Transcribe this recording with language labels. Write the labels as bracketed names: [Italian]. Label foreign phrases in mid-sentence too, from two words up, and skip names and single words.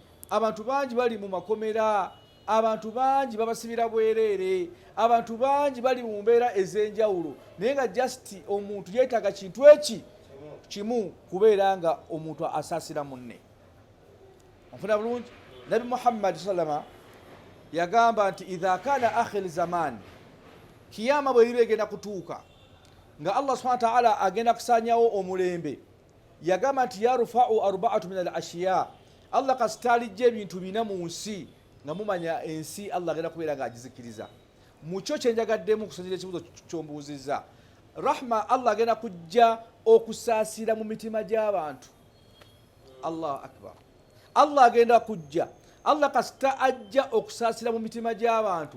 [Ganda] Abantu bangi bali mu makomera, abantu bangi babasibira bwereere, abantu bangi bali mu mbeera ez'enjawulo, naye nga just omuntu yeetaaga kintu eki kimu, kubeera nga omuntu asaasira munne. Onfuna bulungi? Nabi Muhammad sallama yagamba nti [Arabic] إذا كان آخر الزمان, [Ganda] kiyama bwe liba egenda kutuuka nga [Arabic] الله سبحانه وتعالى [Ganda] agenda kusaanyawo omulembe, yagamba nti [Arabic] يرفع أربعة من الأشياء, [Ganda] Allah kasitalijja ebintu bina mu nsi nga mumanya ensi Allah agenda kubeera nga agizikiriza. Mukyo kyenjagaddemu okusinzira ekibuzo kyombuuzizza, rahma Allah agenda kujja okusaasira mu mitima gy'abantu. [Arabic] الله أكبر. [Ganda] Allah agenda kujja, Allah kasita ajja okusaasira mu mitima gy'abantu.